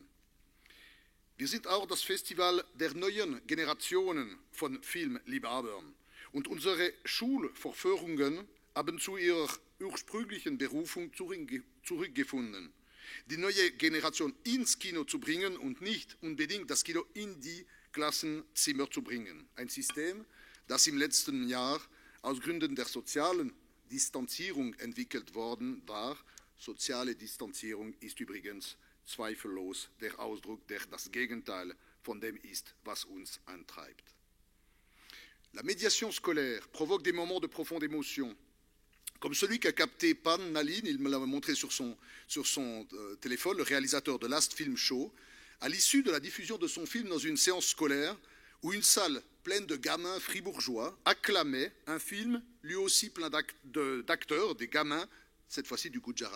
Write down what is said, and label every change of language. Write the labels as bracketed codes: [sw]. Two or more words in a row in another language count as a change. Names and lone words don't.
[de] Wir sind auch das Festival der neuen Generationen von Filmliebhabern und unsere Schulvorführungen haben zu ihrer ursprünglichen Berufung zurückgefunden, die neue Generation ins Kino zu bringen und nicht unbedingt das Kino in die Klassenzimmer zu bringen. Ein System, das im letzten Jahr aus Gründen der sozialen Distanzierung entwickelt worden war. Soziale Distanzierung ist übrigens zweifellos der Ausdruck, der das Gegenteil von dem ist, was uns antreibt. [fr] La médiation scolaire provoque des moments de profonde émotion, comme celui qu'a capté Pan Nalin, il me l'a montré sur son téléphone, le réalisateur de Last Film Show, à l'issue de la diffusion de son film dans une séance scolaire où une salle pleine de gamins fribourgeois acclamait un film lui aussi plein d'acteurs, des gamins, cette fois-ci du Gujarat.